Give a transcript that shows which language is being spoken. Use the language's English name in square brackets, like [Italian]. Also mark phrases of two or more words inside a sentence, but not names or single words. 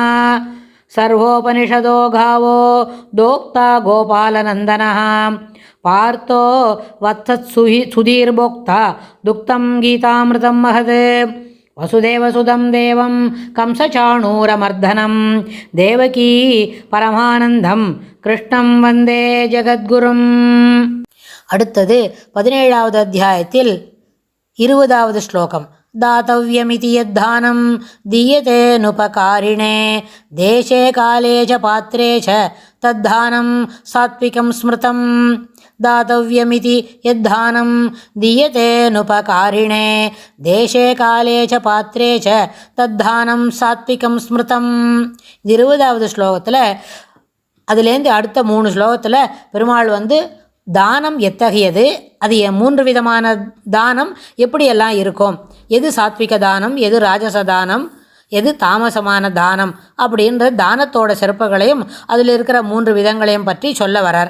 [Sanskrit] सर्वोपनिषदो गावो दोक्ता गोपालनन्दनः पार्थो वत्सत्सुधीर्भोक्ता दुक्तं गीतामृतं महत्। वसुदेवसुदं देवं कंसचाणूरमर्दनं देवकी परमानन्दं कृष्णं वन्दे जगद्गुरुम्। [Tamil] அடுத்தது 17வது அத்தியாயத்தில் 20வது ஸ்லோகம். [Sanskrit] दातव्यमिति यद्दानं दीयतेऽनुपकारिणे देशे काले च पात्रे च तद्दानं सात्विकं स्मृतं। दातव्यमिति यद्दानं दीयतेऽनुपकारिणे देशे काले च पात्रे च तद्दानं सात्विकं ஸ்மிருதம். [Tamil] 20வது ஸ்லோகத்தில் அதுலேருந்து அடுத்த 3 ஸ்லோகத்தில் பெருமாள் தானம் எத்தகையது, அது 3 விதமான தானம் எப்படியெல்லாம் இருக்கும், எது சாத்விக தானம், எது ராஜச தானம், எது தாமசமான தானம் அப்படின்ற தானத்தோட சிறப்புகளையும் அதில் இருக்கிற 3 விதங்களையும் பற்றி சொல்ல வரார்.